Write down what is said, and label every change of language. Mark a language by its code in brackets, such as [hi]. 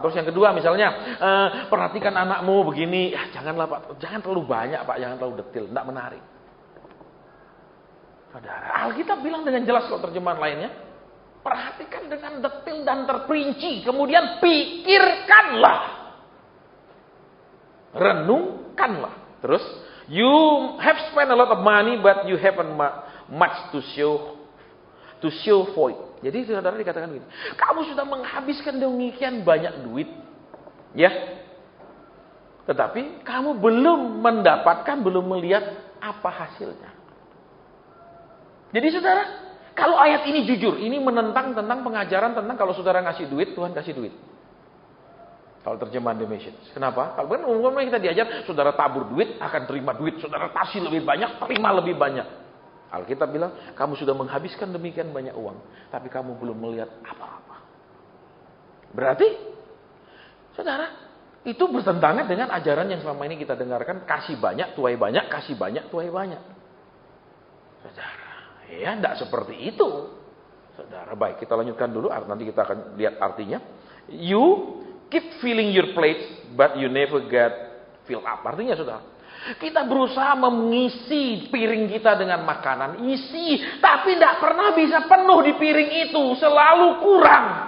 [id] Terus yang kedua misalnya, perhatikan anakmu begini, ya janganlah Pak, jangan terlalu banyak Pak, jangan terlalu detil, tidak menarik. Saudara, Alkitab bilang dengan jelas kalau terjemahan lainnya, perhatikan dengan detil dan terperinci, kemudian pikirkanlah. Renungkanlah. [en] Terus, you have spent a lot of money but you haven't much to show for it. [id] Jadi saudara dikatakan begini, kamu sudah menghabiskan demikian banyak duit, ya, tetapi kamu belum mendapatkan, belum melihat apa hasilnya. Jadi saudara, kalau ayat ini jujur, ini menentang tentang pengajaran tentang kalau saudara ngasih duit, Tuhan kasih duit. Kalau terjemahan The Message. Kenapa? Kalau kan umumnya kita diajar, saudara tabur duit, akan terima duit. Saudara kasih lebih banyak, terima lebih banyak. Alkitab bilang, kamu sudah menghabiskan demikian banyak uang, tapi kamu belum melihat apa-apa. Berarti, saudara, itu bertentangan dengan ajaran yang selama ini kita dengarkan, kasih banyak, tuai banyak, kasih banyak, tuai banyak. Saudara, ya tidak seperti itu. Saudara, baik, kita lanjutkan dulu, nanti kita akan lihat artinya. [en] You keep filling your plate, but you never get filled up. [id] Artinya saudara, kita berusaha mengisi piring kita dengan makanan, isi, tapi tidak pernah bisa penuh di piring itu, selalu kurang.